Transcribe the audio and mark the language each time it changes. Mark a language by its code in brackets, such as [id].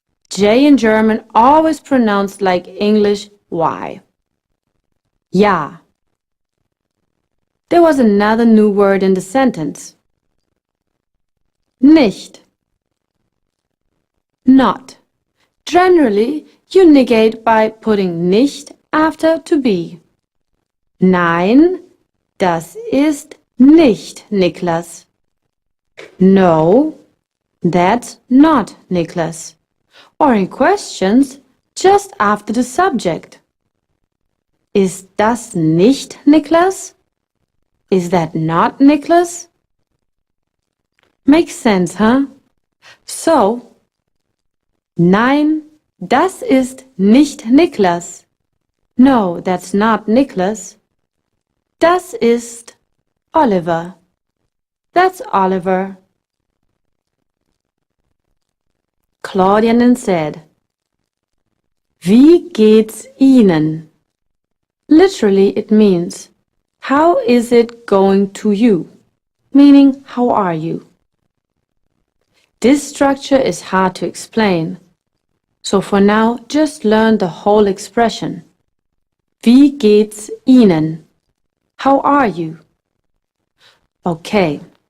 [en] J in German always pronounced like English Y. Ja. There was another new word in the sentence. Nicht. Not. Generally, you negate by putting nicht after to be. [de] Nein, das ist nicht Niklas. [en] No, that's not Niklas. Or in questions, just after the subject. [de] Ist das nicht Niklas? [en] Is that not Niklas? Makes sense, huh? [de] So, nein, das ist nicht Niklas. [en] No, that's not Niklas. [de] Das ist Oliver. [en] That's Oliver. Claudia then said, [de] Wie geht's Ihnen? [en] Literally, it means, how is it going to you? Meaning, how are you? This structure is hard to explain. So for now, just learn the whole expression. [de] Wie geht's Ihnen? [en] How are you? Okay.